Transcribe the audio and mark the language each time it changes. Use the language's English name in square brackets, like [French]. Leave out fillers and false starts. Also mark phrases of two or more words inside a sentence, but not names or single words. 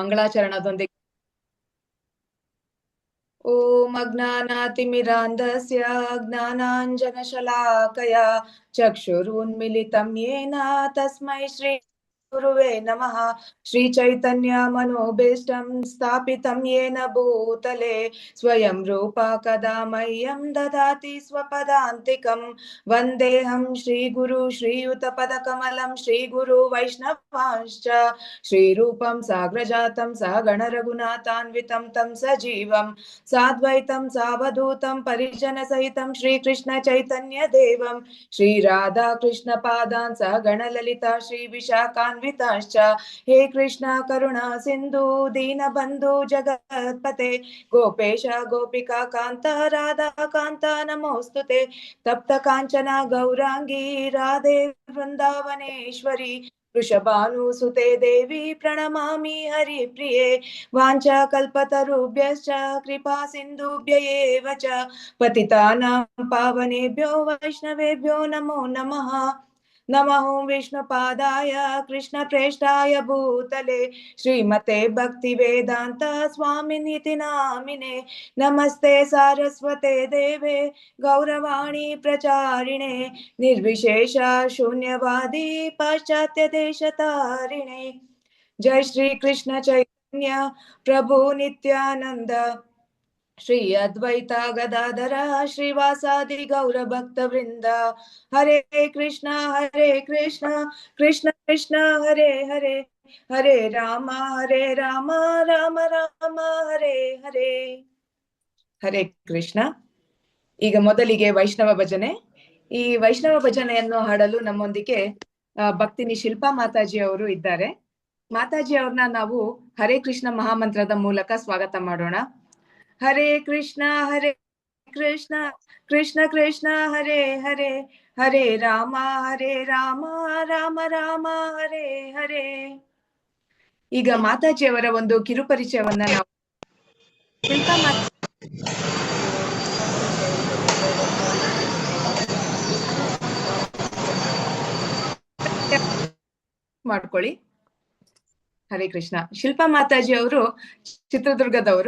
[Sanskrit] ಮಂಗಳಾಚರಣದೊಂದಿಗೆ ಓಂ ಅಜ್ಞಾನಾತಿಮಿರಾಂಧಸ್ಯ ಜ್ಞಾನಾಂಜನಶಲಾಕಯ ಚಕ್ಷುರುನ್ಮಿಲಿತಂ ಯೇನ ತಸ್ಮೈ ಶ್ರೀ ಗುರುವೇ ನಮಃ. ಶ್ರೀ ಚೈತನ್ಯ ಮನೋಭೀಷ್ಟಂ ಸ್ಥಾಪಿತಂ ಯೇನ ಭೂತಲೆ ಸ್ವಯಂ ರೂಪ ಕದಾ ಮಹ್ಯಂ ದದಾತಿ ಸ್ವಪದಾಂತಿಕಂ. ವಂದೇಹಂ ಶ್ರೀ ಗುರು ಶ್ರೀಯುತ ಪದಕಮಲಂ ಶ್ರೀ ಗುರು ವೈಷ್ಣವಾಂಶ್ಚ ಶ್ರೀರೂಪಂ ಸಾಗ್ರಜಾತಂ ಸಹಗಣ ರಘುನಾಥಾನ್ವಿತಂ ತಂ ಸಜೀವಂ ಸಾದ್ವೈತಂ ಸಾವಧೂತಂ ಪರಿಜನ ಸಹಿತಂ ಶ್ರೀಕೃಷ್ಣ ಚೈತನ್ಯ ದೇವಂ ಶ್ರೀ ರಾಧಾ ಕೃಷ್ಣ ಪಾದಾನ್ ಸಹಗಣ ಲಲಿತಾ ಶ್ರೀ ವಿಶಾಖಾನ್ವಿತಾಶ್ಚ. ಹೇ ಕೃಷ್ಣ ಕರುಣಾ ಸಿಂಧು ದೀನ ಬಂಧು ಜಗತ್ಪತೆ ಗೋಪೇಶ ಗೋಪಿಕಾ ಕಾಂತ ರಾಧಾ ಕಾಂತ ನಮೋಸ್ತುತೆ. ತಪ್ತ ಕಾಂಚನ ಗೌರಾಂಗಿ ರಾಧೆ ವೃಂದಾವನೇಶ್ವರಿ ವೃಷಭಾನುಸುತೆ ದೇವಿ ಪ್ರಣಮಾಮಿ ಹರಿಪ್ರಿಯೆ. ವಾಂಛಾ ಕಲ್ಪತರುಭ್ಯಶ್ಚ ಕೃಪಾ ಸಿಂಧುಭ್ಯ ಏವ ಚ ಪತಿತಾನಾಂ ಪಾವನೇಭ್ಯೋ ವೈಷ್ಣವೇಭ್ಯೋ ನಮೋ ನಮಃ. ನಮಃ ವಿಷ್ಣುಪಾದಾಯ ಕೃಷ್ಣಪ್ರೇಷ್ಠಾಯ ಭೂತಲೆ ಶ್ರೀಮತೆ ಭಕ್ತಿವೇದಾಂತ ಸ್ವಾಮಿನಿತಿ ನಾಮಿನೆ. ನಮಸ್ತೆ ಸಾರಸ್ವತೆ ದೇವೆ ಗೌರವಾಣಿ ಪ್ರಚಾರಿಣೆ ನಿರ್ವಿಶೇಷ ಶೂನ್ಯವಾದಿ ಪಾಶ್ಚಾತ್ಯ ದೇಶತಾರಿಣೆ. ಜೈ ಶ್ರೀ ಕೃಷ್ಣ ಚೈತನ್ಯ ಪ್ರಭು ನಿತ್ಯಾನಂದ ಶ್ರೀ ಅದ್ವೈತ ಗದಾಧರ ಶ್ರೀವಾಸಾದಿ ಗೌರ ಭಕ್ತ ವೃಂದ. ಹರೇ ಕೃಷ್ಣ ಕೃಷ್ಣ ಕೃಷ್ಣ ಹರೇ ಹರೇ ಹರೇ ರಾಮ ರಾಮ ರಾಮ ಹರೇ ಹರೇ. ಹರೇ ಕೃಷ್ಣ. [Kannada] ಈಗ ಮೊದಲಿಗೆ ವೈಷ್ಣವ ಭಜನೆ. ಈ ವೈಷ್ಣವ ಭಜನೆಯನ್ನು ಹಾಡಲು ನಮ್ಮೊಂದಿಗೆ ಭಕ್ತಿನಿ ಶಿಲ್ಪಾ ಮಾತಾಜಿ ಅವರು ಇದ್ದಾರೆ. ಮಾತಾಜಿ ಅವ್ರನ್ನ ನಾವು ಹರೇ ಕೃಷ್ಣ ಮಹಾಮಂತ್ರದ ಮೂಲಕ ಸ್ವಾಗತ ಮಾಡೋಣ. [Sanskrit] ಹರೇ ಕೃಷ್ಣ ಕೃಷ್ಣ ಕೃಷ್ಣ ಹರೇ ಹರೇ ಹರೇ ರಾಮ ರಾಮ ರಾಮ ಹರೇ ಹರೇ. [Kannada] ಈಗ ಮಾತಾಜಿ ಅವರ ಒಂದು ಕಿರುಪರಿಚಯವನ್ನ ನಾವು ಮಾಡ್ಕೊಳ್ಳಿ. [Sanskrit] ಹರೇ ಕೃಷ್ಣ. [Kannada] ಶಿಲ್ಪಾ ಮಾತಾಜಿ ಅವರು ಚಿತ್ರದುರ್ಗದವರು.